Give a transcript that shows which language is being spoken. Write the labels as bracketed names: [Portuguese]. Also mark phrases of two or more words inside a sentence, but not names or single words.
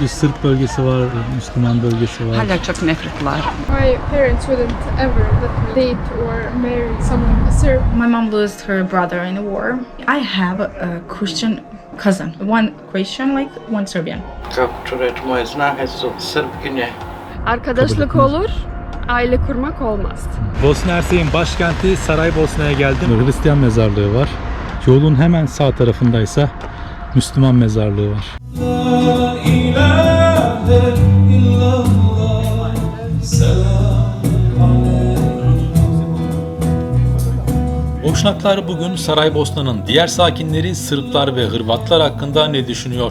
[Turkish] Bir Sırp bölgesi var, Müslüman bölgesi var. Hala çok nefret var. [English] My parents wouldn't ever let me date or marry someone Serb. My mom lost her brother in the war. I have a Christian cousin. One Christian, like one Serbian. [Bosnian] Kako ću reći, moje snahe su Srpkinje. [Turkish] Arkadaşlık olur, aile kurmak olmaz. Bosna Hersek'in başkenti Saraybosna'ya geldim. Hristiyan mezarlığı var. Yolun hemen sağ tarafındaysa Müslüman mezarlığı var. Boşnaklar bugün Saraybosna'nın diğer sakinleri Sırplar ve Hırvatlar hakkında ne düşünüyor?